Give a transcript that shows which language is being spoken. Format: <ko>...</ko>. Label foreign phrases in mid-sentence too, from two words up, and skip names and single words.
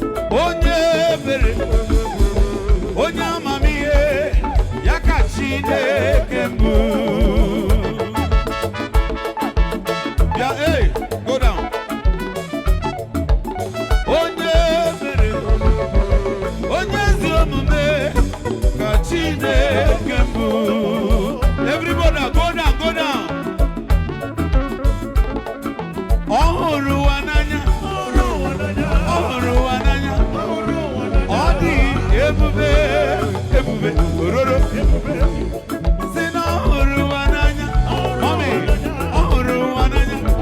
<ig>Onye ebere. Onye amamihe. Ya ka Chineke mbụ. Bịa,</ig> <en>hey, go down.</en> <ig>Onye ebere. Onye ezi omume. Ka Chineke mbụ.</ig> <en>Everybody, go down, go down.</en> <ig>Ọ hụrụ ụwa n'anya. Ọ hụrụ ụwa n'anya. Ọ dị ebube, ebube, ororo. Sị na ọ hụrụ ụwa n'anya. Mami, ọ hụrụ ụwa n'anya.</ig>